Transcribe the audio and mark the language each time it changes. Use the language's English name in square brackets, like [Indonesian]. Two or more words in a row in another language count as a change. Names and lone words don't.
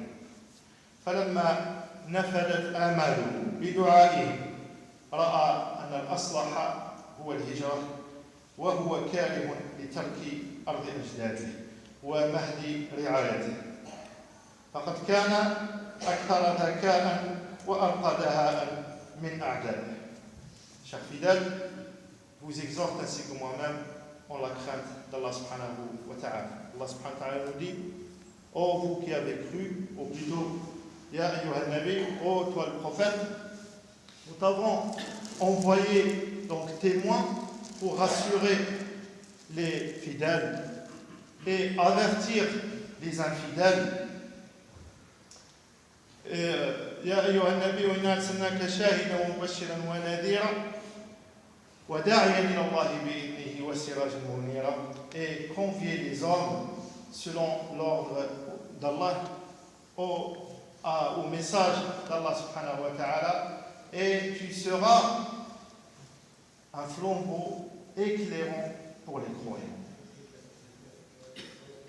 [Arabic] فلما نفذت آماله بدعائه رأى أن الأصلح هو الهجرة، وهو كاره لترك أرض أجداده ومهد رعايته، فقد كان أكثر ذكاء وأرقى دهاء من أعدائه. [French] Chers fidèles, vous exhorte ainsi que moi-même en la crainte d' [Arabic] الله سبحانه وتعالى. الله سبحانه وتعالى [French] nous dit: ô vous qui avez cru, ou plutôt [Arabic] يا أيها النبي, [French] ô toi le prophète, nous t'avons envoyé donc témoins pour rassurer les fidèles et avertir les infidèles. [Arabic] يا أيها النبي إنا أرسلناك شاهدا ومبشرا ونذيرا وداعيا إلى الله بإذنه وسراجا منيرا, [French] et convier les hommes selon l'ordre d'Allah au message d' [Arabic] الله سبحانه وتعالى, [French] et tu seras un flambeau éclairant pour les croyants.